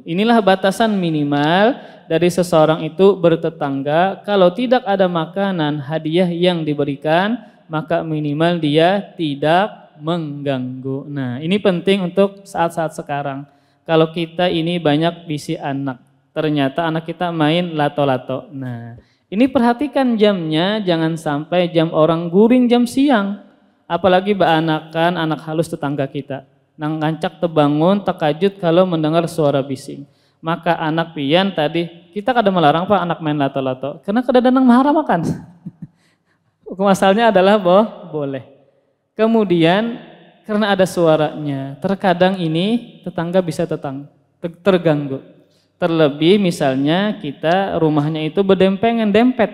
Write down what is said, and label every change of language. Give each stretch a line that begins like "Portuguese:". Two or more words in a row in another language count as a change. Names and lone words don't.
Indonesian: Inilah batasan minimal dari seseorang itu bertetangga. Kalau tidak ada makanan, hadiah yang diberikan, maka minimal dia tidak mengganggu. Nah, ini penting untuk saat-saat sekarang. Kalau kita ini banyak
Banjar: bisi anak,
Indonesian: ternyata anak kita main lato-lato. Nah, ini perhatikan jamnya, jangan sampai jam orang guring jam siang.
Banjar: Apalagi beanakan anak halus tetangga kita. Nang ngancak tebangun, takajud kalau mendengar suara bising.
Indonesian: Maka anak pian tadi, kita kada melarang Pak anak main lato-lato. Karena kadang-kadang
Banjar: mahara makan.
Indonesian: Hukum asalnya adalah boleh. Kemudian karena ada suaranya, terkadang ini tetangga bisa terganggu. Terlebih misalnya kita rumahnya itu berdempengan, dempet.